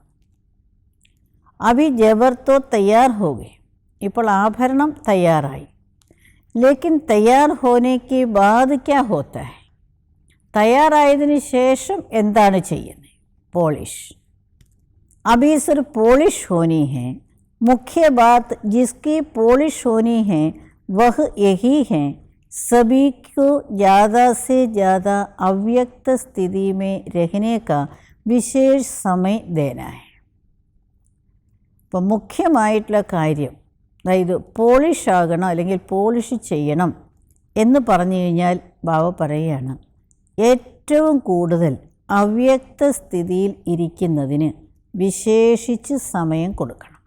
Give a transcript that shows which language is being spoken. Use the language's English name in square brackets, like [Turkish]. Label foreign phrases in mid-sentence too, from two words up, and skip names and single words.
[Hindi] अभी जबर तो तैयार हो गए. [Malayalam] ഇപ്പോൾ ആഭരണം തയ്യാറായി. [Hindi] लेकिन तैयार होने के बाद क्या होता है? [Malayalam] തയ്യാറായതിന് ശേഷം എന്താണ് ചെയ്യുന്നത്? പോളിഷ്. [Hindi] अभी सिर्फ़ पॉलिश होनी है. मुख्य बात जिसकी पॉलिश होनी है वह यही है, सभी को ज़्यादा से ज़्यादा अव्यक्त स्थिति में रहने का विशेष समय देना है. [Malayalam] അപ്പോൾ മുഖ്യമായിട്ടുള്ള കാര്യം, അതായത് പോളിഷ് ആകണം അല്ലെങ്കിൽ പോളിഷ് ചെയ്യണം എന്ന് പറഞ്ഞു കഴിഞ്ഞാൽ ബാബ പറയുകയാണ്, ഏറ്റവും കൂടുതൽ അവ്യക്ത സ്ഥിതിയിൽ ഇരിക്കുന്നതിന് വിശേഷിച്ച് സമയം കൊടുക്കണം.